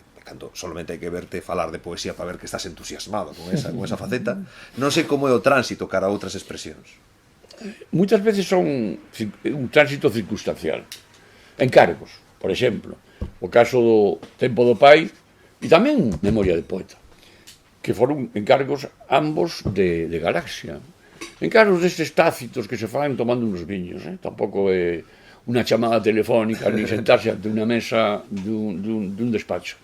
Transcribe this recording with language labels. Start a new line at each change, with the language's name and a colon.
Galician: Cando solamente hai que verte falar de poesía para ver que estás entusiasmado con esa faceta, non sei como é o tránsito cara a outras expresións.
Spanish: Muchas veces son un tránsito circunstancial.
Galician: Encargos, por exemplo, o caso do Tempo do Pai e tamén Memoria de Poeta, que foron encargos ambos de Galaxia. Encargos destes tácitos que se fan tomando unos viños, tampouco é unha chamada telefónica ni sentarse ante unha mesa dun despacho.